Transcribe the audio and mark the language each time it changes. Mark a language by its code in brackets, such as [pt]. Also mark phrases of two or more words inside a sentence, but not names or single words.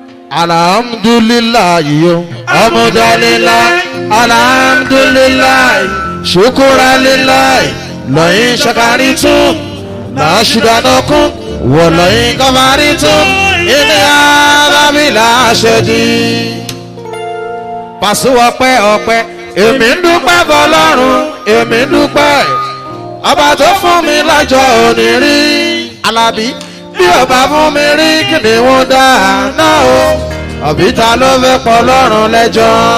[ar] الحمد لله، يو. الحمد لله. الحمد لله. شكرا لله. لئن شكرتم لأزيدنكم ولئن كفرتم إن عذابي لشديد. [yo] Pàṣẹ ọpẹ́, ọpẹ́. Èmi ń dúpẹ́ fọ́lọ́run, èmi ń dúpẹ́. Ọba tó fún mi lọ́jọ́ òní rí. Àlàbí, bí ò bá fún mi rí, kí ni wọ́n dá náà o? Àbí ta ló fẹ́ pọ̀ lọ́rùn lẹ́jọ́?